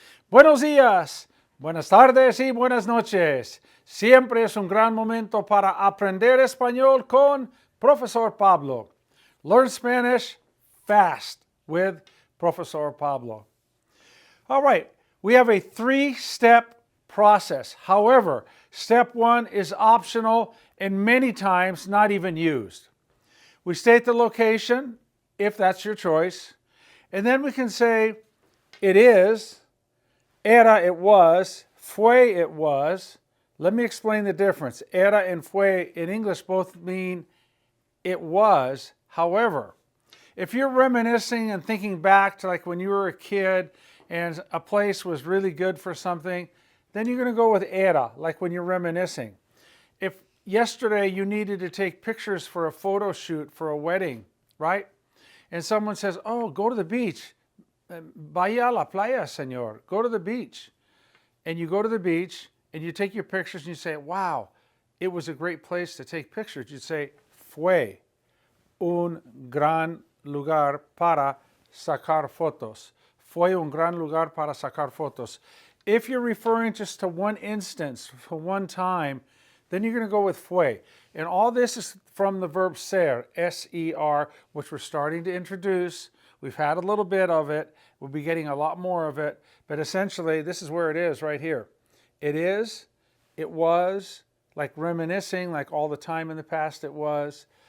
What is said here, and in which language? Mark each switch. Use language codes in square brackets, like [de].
[es] Buenos días, buenas tardes y buenas noches. Siempre es un gran momento para aprender español con Profesor Pablo. [en] Learn Spanish fast with Profesor Pablo. All right, we have a three-step process. However, step one is optional and many times not even used. We state the location, if that's your choice, and then we can say it is, era it was, fue it was. Let me explain the difference. Era and fue in English both mean it was. However, if you're reminiscing and thinking back to like when you were a kid and a place was really good for something, then you're going to go with era, like when you're reminiscing. If yesterday you needed to take pictures for a photo shoot for a wedding, right? And someone says, oh, go to the beach. [es] Vaya a la playa, señor. [en] Go to the beach. And you go to the beach and you take your pictures and you say, wow, it was a great place to take pictures. You'd say, [es] fue un gran lugar para sacar fotos. Fue un gran lugar para sacar fotos. [en] If you're referring just to one instance, for one time, then you're going to go with fue. And all this is from the verb ser, S-E-R, which we're starting to introduce. We've had a little bit of it. We'll be getting a lot more of it. But essentially, this is where it is right here. It is, it was, like reminiscing, like all the time in the past it was.